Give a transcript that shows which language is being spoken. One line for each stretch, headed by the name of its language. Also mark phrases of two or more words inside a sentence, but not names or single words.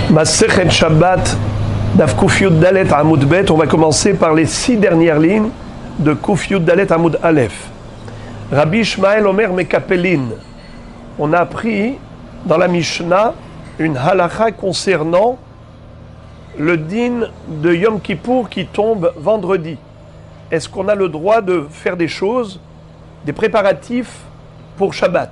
Hebrew: מסכת שבת, דף קוף יוד דלת עמוד בית.
French: On va commencer par les 6 dernières lignes de
Hebrew: קוף יוד דלת עמוד אלף. רבי ישמעאל אומר מקפלין.
French: On a appris dans la Mishnah une halakha concernant le din de Yom Kippour qui tombe vendredi. Est-ce qu'on a le droit de faire des choses, des préparatifs pour Shabbat?